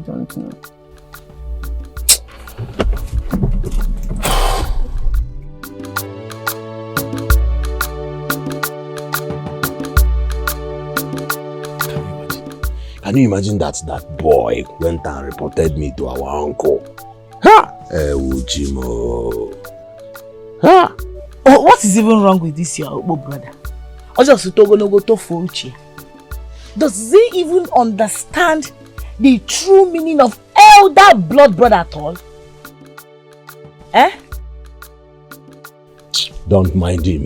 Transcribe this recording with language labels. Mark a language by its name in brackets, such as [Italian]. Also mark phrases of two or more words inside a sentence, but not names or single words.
[English] Can you imagine that boy went and reported me to our uncle? Ha! Ujimo. Ha! Oh, what is even wrong with this your brother? Does he even understand the true meaning of elder blood brother at all? Don't mind him.